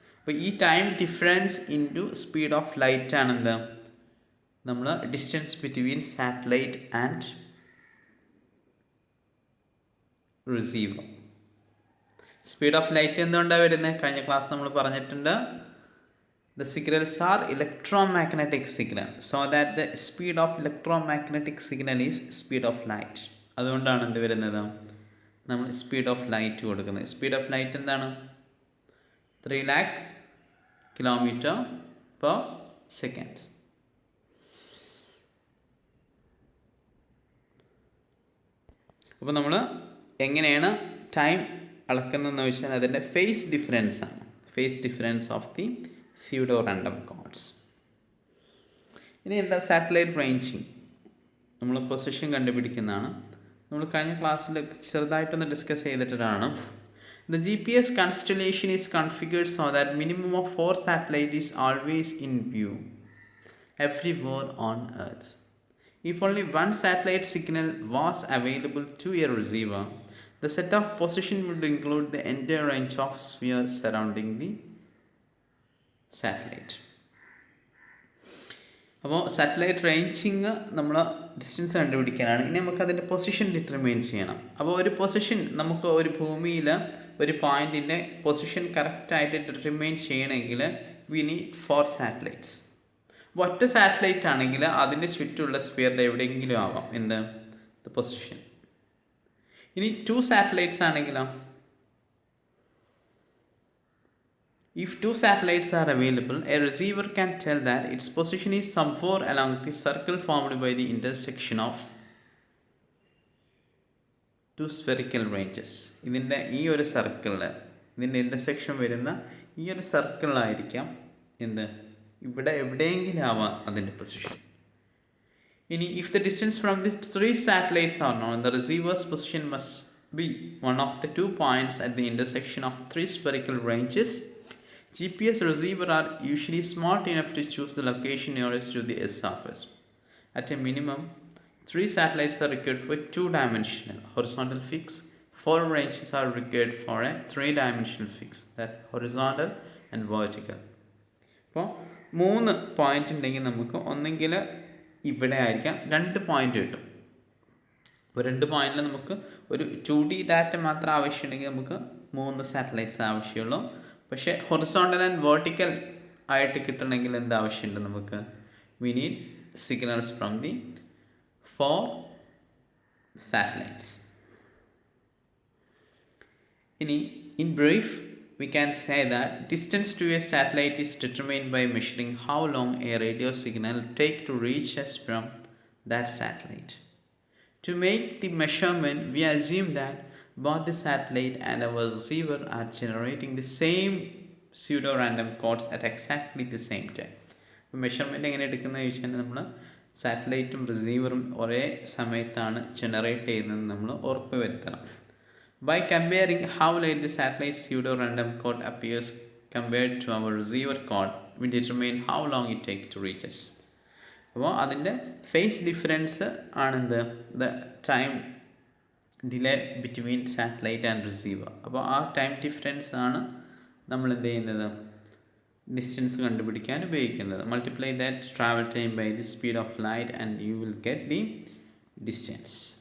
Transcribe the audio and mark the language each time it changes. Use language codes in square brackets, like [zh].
[ml] അപ്പോൾ ഈ [en] time difference into speed of light [ml] ആണ് എന്താ നമ്മൾ [en] Distance between satellite and receiver. [ml] Speed of light എന്തുകൊണ്ടാണ് വരുന്നത്? കഴിഞ്ഞ ക്ലാസ് നമ്മൾ പറഞ്ഞിട്ടുണ്ട്. [en] The signals are electromagnetic signal, so that the speed of electromagnetic signal is speed of light. [ml] അതുകൊണ്ടാണ് എന്ത് വരുന്നത്, നമ്മൾ സ്പീഡ് ഓഫ് ലൈറ്റ് കൊടുക്കുന്നത്. സ്പീഡ് ഓഫ് ലൈറ്റ് എന്താണ്? [en] 3 lakh km/s. [ml] അപ്പോൾ നമ്മൾ എങ്ങനെയാണ് ടൈം അളക്കുന്നതെന്ന് വെച്ചാൽ അതിൻ്റെ ഫേസ് ഡിഫറൻസ് ആണ്. [en] Phase difference of the pseudo random codes. [ml] ഇനി എന്താ [en] Satellite ranging? [ml] നമ്മൾ പൊസിഷൻ കണ്ടുപിടിക്കുന്നതാണ്. നമ്മൾ കഴിഞ്ഞ ക്ലാസ്സിൽ ചെറുതായിട്ടൊന്ന് ഡിസ്കസ് ചെയ്തിട്ടാണ്. [en] The GPS constellation is configured so that minimum of 4 satellites is always in view everywhere on Earth. If only one satellite signal was available to a receiver, the set of position would include the entire range of sphere surrounding the satellite. [ml] അപ്പോൾ satellite ranging നമ്മൾ distance കണ്ടുപിടിക്കാനാണ്. ഇനി നമുക്ക് അതിൻ്റെ position determine ചെയ്യണം. അപ്പോൾ ഒരു position നമുക്ക് ഒരു ഭൂമിയിൽ ഒരു പോയിൻറ്റിൻ്റെ പൊസിഷൻ കറക്റ്റായിട്ട് ഡിറ്റർമൈൻ ചെയ്യണമെങ്കിൽ [en] We need 4 satellites. [ml] അപ്പോൾ ഒറ്റ സാറ്റലൈറ്റ് ആണെങ്കിൽ അതിൻ്റെ ചുറ്റുമുള്ള സ്ഫിയറിൻ്റെ എവിടെയെങ്കിലും ആവാം എന്ത് പൊസിഷൻ. ഇനി 2 സാറ്റലൈറ്റ്സ് ആണെങ്കിലോ, [en] if 2 satellites are available, a receiver can tell that its position is somewhere along the circle formed by the intersection of 2 spherical ranges. [ml] ഇതിൻ്റെ ഈ ഒരു സർക്കിളിൽ, ഇതിൻ്റെ ഇൻ്റർസെക്ഷൻ വരുന്ന ഈ ഒരു സർക്കിളിലായിരിക്കാം എന്ത് ഇവിടെ എവിടെയെങ്കിലും ആവാം അതിൻ്റെ പൊസിഷൻ. [en] ഇനി if the distance from the 3 satellites are known, the receiver's position must be one of the 2 points at the intersection of 3 spherical ranges. GPS receiver are usually smart enough to choose the location nearest to the surface. At a minimum, 3 satellites are required for 2-dimensional horizontal fix. 4 ranges are required for a 3-dimensional fix, that horizontal and vertical. [ml] അപ്പോൾ 3 point ഉണ്ടെങ്കിൽ നമുക്ക് ഒന്നെങ്കിൽ ഇവിടെ ആയിരിക്കാം 2 point കിട്ടും. അപ്പോൾ 2 പോയിന്റിൽ നമുക്ക് ഒരു 2D ഡാറ്റ മാത്രം ആവശ്യമുണ്ടെങ്കിൽ നമുക്ക് 3 സാറ്റലൈറ്റ്സ് ആവശ്യമുള്ളൂ. പക്ഷേ ഹൊറിസോണ്ടൽ ആൻഡ് വെർട്ടിക്കൽ ആയിട്ട് കിട്ടണമെങ്കിൽ എന്ത് ആവശ്യമുണ്ട് നമുക്ക്? [en] We need signals from the 4 satellites. ഇനി in brief we can say that distance to a satellite is determined by measuring how long a radio signal take to reach us from that satellite. To make the measurement, we assume that both the satellite and our receiver are generating the same pseudo-random codes at exactly the same time. [ml] അപ്പോൾ measurement എങ്ങനെ എടുക്കുന്നത് ചോദിച്ചാൽ നമ്മൾ സാറ്റലൈറ്റും റിസീവറും ഒരേ സമയത്താണ് generate ചെയ്യുന്നതെന്ന് നമ്മൾ ഉറപ്പ് വരുത്തണം. [en] By comparing how late the satellite pseudo-random code appears compared to our receiver code, we determine how long it takes to reach us. [ml] അപ്പോൾ അതിൻ്റെ phase difference ആണെന്ത് [en] The time delay between satellite and receiver. [ml] അപ്പോൾ ആ time difference ആണ് നമ്മൾ എന്ത് ചെയ്യുന്നത് distance കണ്ടുപിടിക്കാൻ ഉപയോഗിക്കുന്നത്. [en] Multiply that travel time by the speed of light and you will get the distance.